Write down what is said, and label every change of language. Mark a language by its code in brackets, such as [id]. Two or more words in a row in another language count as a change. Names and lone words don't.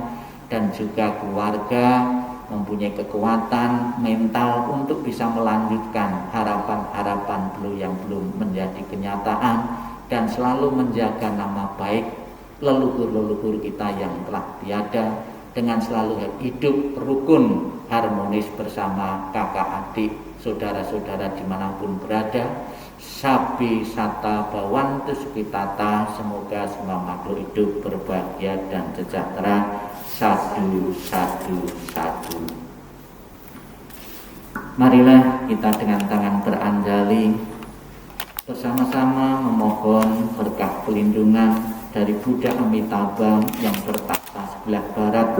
[id] Dan juga keluarga mempunyai kekuatan mental untuk bisa melanjutkan harapan-harapan beliau yang belum menjadi kenyataan, dan selalu menjaga nama baik leluhur-leluhur kita yang telah tiada, dengan selalu hidup rukun harmonis bersama kakak adik, saudara-saudara dimanapun berada. [pi] Sabi sata bawantu sukitata, [id] semoga semua makhluk hidup berbahagia dan sejahtera. [pi] Sadu, sadu, sadu. [id] Marilah kita dengan tangan beranjali bersama-sama memohon berkah pelindungan dari Buddha Amitabha yang bertakhta sebelah barat.